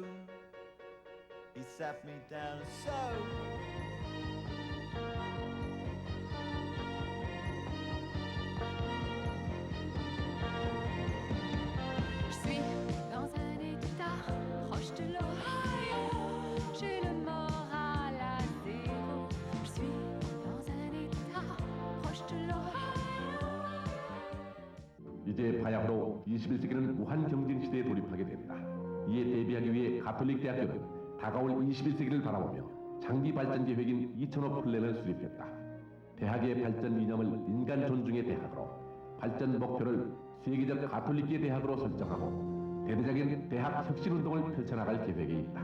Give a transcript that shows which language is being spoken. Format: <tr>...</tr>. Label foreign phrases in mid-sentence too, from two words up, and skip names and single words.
<en>He sat me down so</en> <fr>Je suis dans un état proche de l'Ohio. J'ai le moral à zéro. Je suis dans un état proche de l'Ohio.</fr> <ko>이제 바야흐로 21세기는 무한 경쟁 시대에 돌입하게 됩니다. 이에 대비하기 위해 가톨릭 대학교는 다가올 21세기를 바라보며 장기 발전 계획인 2005 플랜을 수립했다. 대학의 발전 이념을 인간 존중의 대학으로, 발전 목표를 세계적 가톨릭계 대학으로 설정하고 대대적인 대학 혁신 운동을 펼쳐나갈 계획이 있다.</ko>